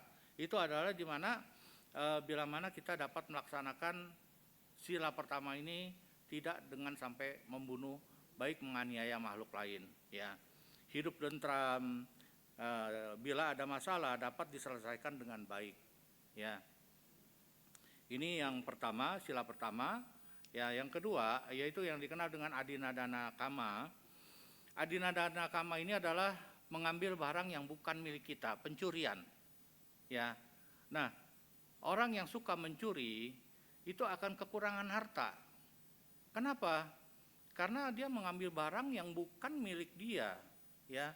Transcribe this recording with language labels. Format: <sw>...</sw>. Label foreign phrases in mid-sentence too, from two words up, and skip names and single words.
<id>Itu adalah di mana bila mana kita dapat melaksanakan sila pertama ini tidak dengan sampai membunuh, baik menganiaya makhluk lain, ya. Hidup tentram, bila ada masalah dapat diselesaikan dengan baik, ya. Ini yang pertama, sila pertama. Ya, yang kedua yaitu yang dikenal dengan</id> <pi>adinadana kama. Adinadana kama</pi> <id>ini adalah mengambil barang yang bukan milik kita, pencurian. Ya. Nah, orang yang suka mencuri itu akan kekurangan harta. Kenapa? Karena dia mengambil barang yang bukan milik dia, ya.</id>